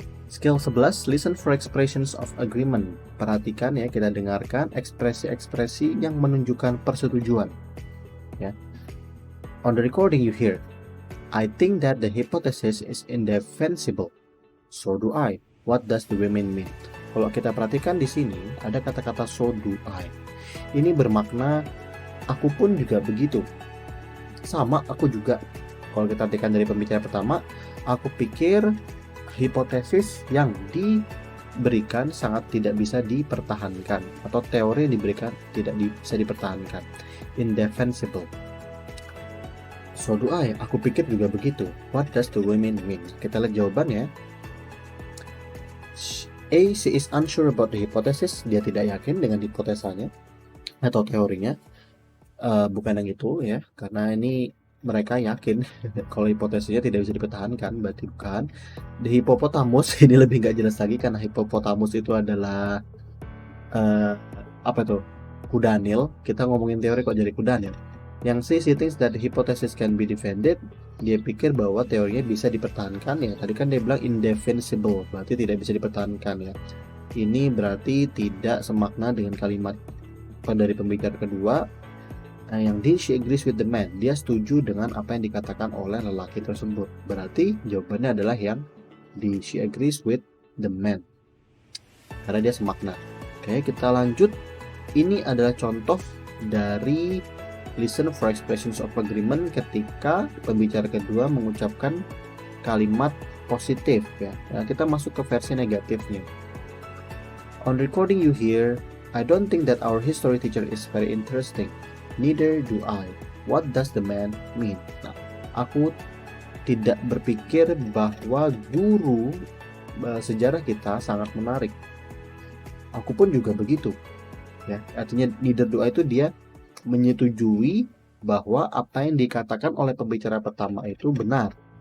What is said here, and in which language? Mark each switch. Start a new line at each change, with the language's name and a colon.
English: Skill 11, listen for expressions of agreement.
Indonesian: Perhatikan ya, kita dengarkan ekspresi-ekspresi yang menunjukkan persetujuan. Ya.
English: On the recording you hear, I think that the hypothesis is indefensible. So do I. What does the women mean?
Indonesian: Kalau kita perhatikan di sini ada kata-kata
English: so do I.
Indonesian: Ini bermakna aku pun juga begitu. Sama aku juga. Kalau kita perhatikan dari pembicara pertama, aku pikir hipotesis yang diberikan sangat tidak bisa dipertahankan, atau teori yang diberikan tidak bisa dipertahankan.
English: Indefensible. So do I.
Indonesian: Aku pikir juga begitu.
English: What does the women mean?
Indonesian: Kita lihat jawabannya.
English: A, she is unsure about the hypothesis.
Indonesian: Dia tidak yakin dengan hipotesanya atau teorinya. Bukan yang itu ya, karena ini mereka yakin kalau hipotesisnya tidak bisa dipertahankan, berarti bukan. The hippopotamus ini lebih nggak jelas lagi karena hippopotamus itu adalah apa tuh? Kuda Nil. Kita ngomongin teori kok jadi kuda Nil.
English: Yang she thinks that the hypothesis can be defended.
Indonesian: Dia pikir bahwa teorinya bisa dipertahankan ya. Tadi kan dia bilang indefensible, berarti tidak bisa dipertahankan ya. Ini berarti tidak semakna dengan kalimat dari pembicara kedua.
English: Yang D, she agrees with the man.
Indonesian: Dia setuju dengan apa yang dikatakan oleh lelaki tersebut. Berarti jawabannya adalah yang D,
English: she agrees with the man.
Indonesian: Karena dia semakna. Oke, kita lanjut. Ini adalah contoh dari
English: listen for expressions of agreement
Indonesian: ketika pembicara kedua mengucapkan kalimat positif ya. Nah, kita masuk ke versi negatifnya.
English: On recording you hear, I don't think that our history teacher is very interesting. Neither do I. What does the man mean?
Indonesian: Nah, aku tidak berpikir bahwa guru sejarah kita sangat menarik. Aku pun juga begitu. Ya, artinya
English: neither do I
Indonesian: itu dia menyetujui bahwa apa yang dikatakan oleh pembicara pertama itu benar.